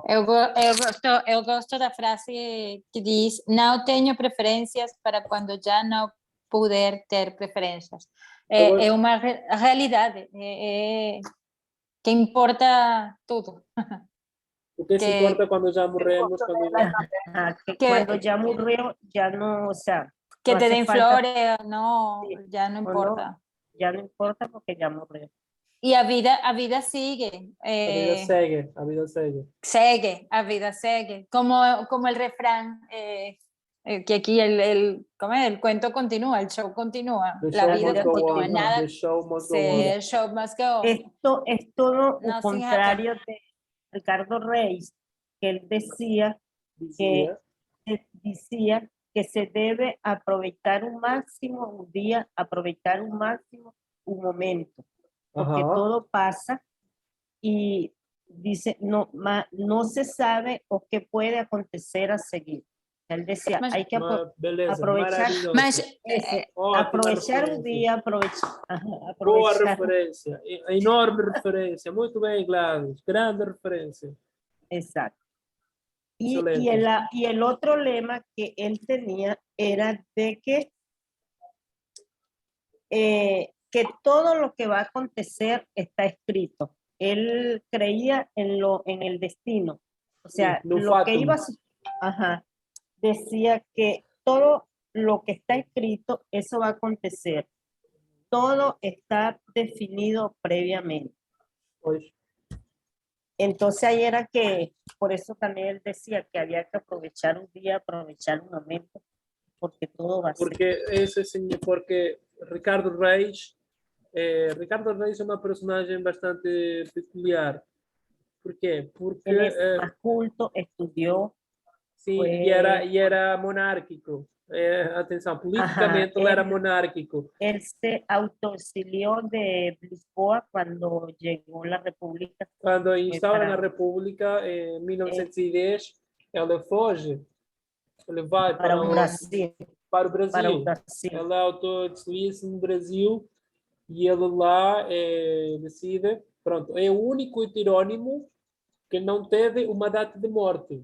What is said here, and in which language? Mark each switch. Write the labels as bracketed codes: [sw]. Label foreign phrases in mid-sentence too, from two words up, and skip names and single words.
[pt] Eu gosto da frase que diz: não tenho preferências para quando já não puder ter preferências. É uma realidade, que importa tudo. o que se Que- importa quando já morremos, quando já... Que Que- [es] cuando ya murió, ya no, o sea, Que no te hace den falta- flores, no, Sí, ya no o no. importa. ya no importa porque ya murió. Y [pt] a vida [es] sigue, [pt] A vida segue, a vida segue. [es] a vida sigue. Como el refrán, que aquí ¿cómo es? El cuento continúa, el show continúa, [en] The [es] la show vida [en] must go [es] continúa, [en] on. [es] nada, [en] The show must go [es] sí, [en] on. el show must go. [es] Esto es todo lo [en] Nothing [es] contrario de Ricardo Reis, que él decía [pt] Dizia, [es] que se debe aprovechar un máximo un día, aprovechar un máximo un momento, porque Ajá. todo pasa y dice, no se sabe o qué puede acontecer a seguir. Él decía, [pt] Mas- [es] hay que [pt] beleza, [es] aprovechar, [pt] maravilhoso. Mas, Ótima [es] aprovechar un [pt] referência. [es] día, aprovechar, [pt] Boa [es] aprovechar, [pt] referência, enorme referência. Muito bem, Gladys. Grande referência. [es] exacto. Y [pt] Excelente. [es] el otro lema que él tenía era de que todo lo que va a acontecer está escrito. Él creía en el destino. O sea, Sí, no lo que [la] fatum. [es] iba a decía que todo lo que está escrito, eso va a acontecer. Todo está definido previamente. [pt] Pois. [es] Entonces ahí era que, por eso también él decía que había que aprovechar un día, aprovechar un momento, porque todo va a ser. [pt] Porque esse sim, porque Ricardo Reis é uma personagem bastante peculiar. Por quê? Porque [es] Él es más culto, estudió. [pt] sim, Foi- e era monárquico. Atenção, politicamente [es] Ajá, [pt] ele era monárquico. [es] Él se autoexilió de Lisboa cuando llegó la República. [pt] Quando instaura para- na República, em 1910, ele foge. Ele vai para para o o Brasil. Para o Para o Brasil. Brasil. Ele autodexilia-se no Brasil e ele lá decide. Pronto, é o único heterónimo que não teve uma data de morte.